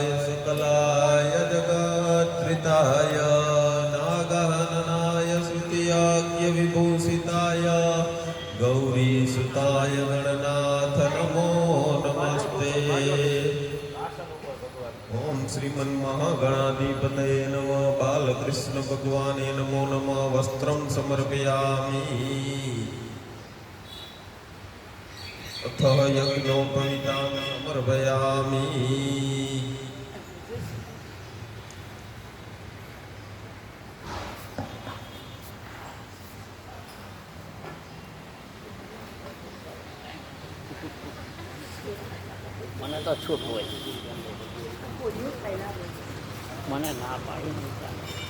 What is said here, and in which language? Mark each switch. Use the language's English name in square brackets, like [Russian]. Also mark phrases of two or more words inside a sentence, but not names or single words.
[Sanskrit] शुक्लाय जगत्कृताय नागहननाय श्रुतियाज्ञ विभूषिताय गौरीसुताय गणनाथ नमो नमस्ते. ओम श्रीमन्महागणाधिपतये नमः बालकृष्ण भगवाने नमो नमः वस्त्रं समर्पयामि अथ यज्ञोपवीतां समर्पयामि [Gujarati] મને તો છૂટ હોય મને ના પાડી નહીં ચાલે.